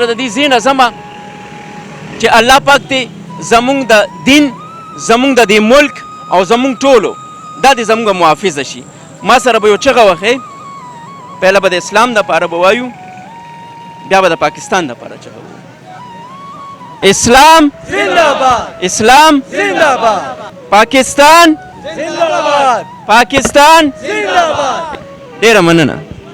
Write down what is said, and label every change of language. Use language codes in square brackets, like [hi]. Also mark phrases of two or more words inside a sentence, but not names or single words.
[ps] د دې ځای نه ځمه چې الله پاک دې زمونږ د دین زمونږ د دې ملک او زمونږ ټولو دا دې زمونږ محافظه شي ما سره به یو چغه وښئ پهله به د اسلام دپاره به وایو بیا به د پاکستان دپاره چغه وایو اسلام زنده‌باد اسلام زنده‌باد پاکستان زنده‌باد پاکستان زنده‌باد ډیره مننه